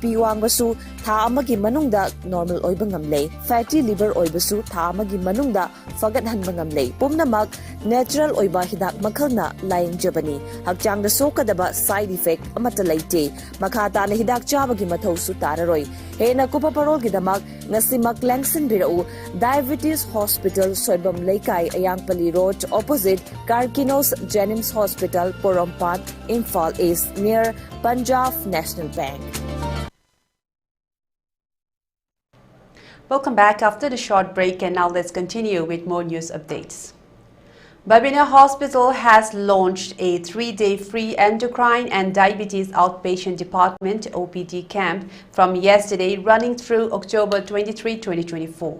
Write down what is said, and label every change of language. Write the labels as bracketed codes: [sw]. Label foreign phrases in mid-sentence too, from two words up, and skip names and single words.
[mni] wangbasu tha amagi manungda normal oi bangamle [en] fatty liver [mni] oi basu tha amagi manungda fagat han bangamle pumnamak natural oi ba hidak makhalna laing jabani hakchang da sokadaba [en] side effect [mni] amata laite makhata na hidak chabagi mathau su tararoi hena kupa parol gidamak ngasimak langsin birau [en] diabetes hospital [mni] soibam leikai ayangpali road [en] opposite Karkinos Jenims Hospital Porompat Imphal East near Punjab National Bank. Welcome back after the short break, and now let's continue with more news updates. Babina Hospital has launched a 3-day free endocrine and diabetes outpatient department OPD camp from yesterday, running through October 23, 2024.